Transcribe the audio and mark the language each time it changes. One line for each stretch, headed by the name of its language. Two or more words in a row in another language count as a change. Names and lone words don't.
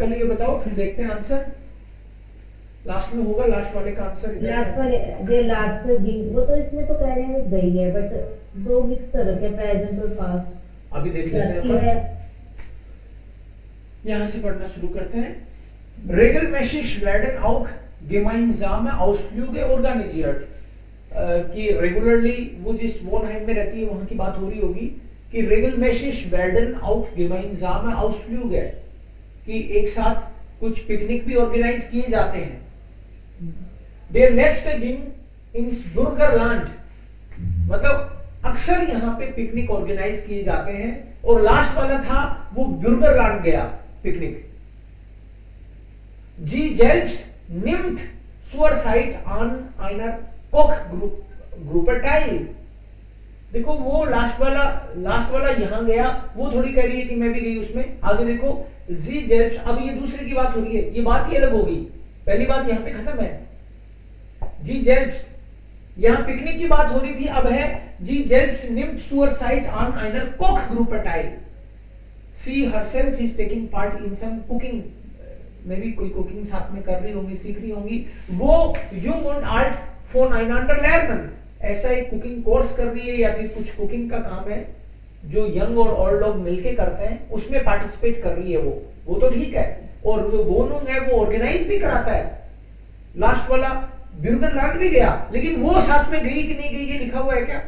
Hindi: पहले ये बताओ, फिर देखते हैं आंसर। लास्ट में होगा, लास्ट वाले का आंसर। लास्ट वाले दे लास्ट वो तो इसमें तो कह रहे हैं गई है, बट दो मिक्स कर रखे, प्रेजेंट और पास्ट। अभी देख लेते हैं, यहां से पढ़ना शुरू करते हैं।
German: regelmäßig werden auch gemeinsame Ausflüge organisiert,
Hindi: कि रेगुलरली वो जिस वोनहाइम में रहती है वहां की बात हो रही होगी कि
German: regelmäßig werden auch gemeinsame Ausflüge,
Hindi: कि एक साथ कुछ पिकनिक भी ऑर्गेनाइज किए जाते हैं।
German: Der letzte ging ins Burgerland,
Hindi: मतलब अक्सर यहाँ पे पिकनिक ऑर्गेनाइज किए जाते हैं, और लास्ट वाला था वो बुर्गरलैंड गया पिकनिक।
German: Sie selbst nimmt zurzeit an einer Kochgruppe teil।
Hindi: देखो वो लास्ट वाला यहाँ गया, वो थोड़ी कह रही है कि मैं भी गई उसमें। आगे देखो
German: Sie selbst,
Hindi: अब ये दूसरे की बात हो रही है, ये बात ही अलग होगी, पहली बात यहाँ पे खत्म है।
German: Sie selbst
Hindi: यहाँ पिकनिक की बात हो रही थी, अब है
German: Sie selbst nimmt zurzeit an einer Kochgruppe teil.
English: she herself is taking part in some cooking,
Hindi: में भी कोई कुकिंग साथ में कर रही होंगी, सीख रही होंगी।
German: वो Jung und Alt voneinander lernen,
Hindi: ऐसा एक कुकिंग कोर्स कर रही है या फिर कुछ कुकिंग का काम है जो यंग और ओल्ड लोग मिलके करते हैं, उसमें पार्टिसिपेट कर रही है वो तो ठीक है। और वो लोग है वो ऑर्गेनाइज भी कराता है। लास्ट वाला ब्यूरगरलैंड भी गया, लेकिन वो साथ में गई कि नहीं गई ये लिखा हुआ है क्या?